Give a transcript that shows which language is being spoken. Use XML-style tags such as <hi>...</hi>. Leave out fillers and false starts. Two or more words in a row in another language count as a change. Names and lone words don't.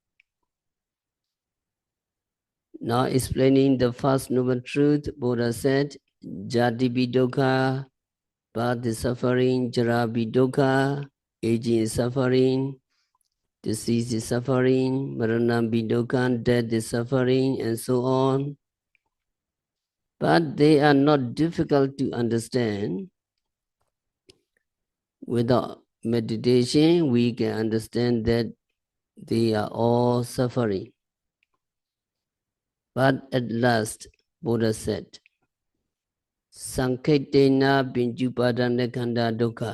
<en>Now explaining the first noble truth, Buddha said,</en> <pi>Jatipi dukkha,</pi> <en>birth is suffering,</en> <pi>jara dukkha,</pi> <en>aging is suffering, disease is suffering,</en> <pi>marana dukkha,</pi> <en>death is suffering, and so on. But they are not difficult to understand. Without meditation, we can understand that they are all suffering. But at last, Buddha said,</en> <pi>Sankhetena Pinjupadanakkhaṇa dukkha.</pi>